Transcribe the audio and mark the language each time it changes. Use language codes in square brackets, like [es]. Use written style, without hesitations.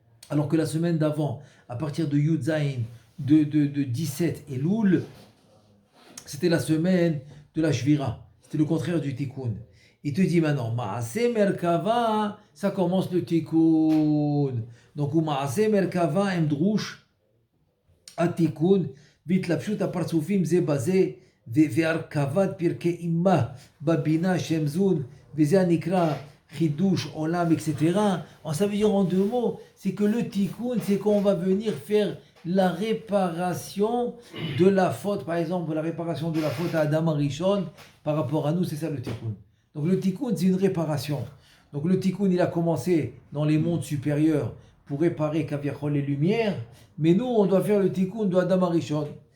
[fr] Alors que la semaine d'avant, à partir de Yudzaïn, de 17 et Loul, c'était la semaine de la Shvira. C'était le contraire du Tikkun. Il te dit maintenant, Maaseh Merkava, ça commence le Tikkun. [he] Donc, Maaseh Merkava, Mdrouch, Atikun, והתלבשות הפרצופים זה בזה, והרכבת פרקי אימה בבינה שם זון, וזה הנקרא חידוש עולם, etc. [fr] Ça veut dire en deux mots, c'est que le tikkun, c'est qu'on va venir faire la réparation de la faute, par exemple, la réparation de la faute à Adam Arishon, par rapport à nous, c'est ça le tikkun. Donc le tikkun, c'est une réparation. Donc le tikkun, il a commencé dans les mondes supérieurs, pour réparer Kaviachol les lumières, mais nous, on doit faire le tikkun de Adam Arishon.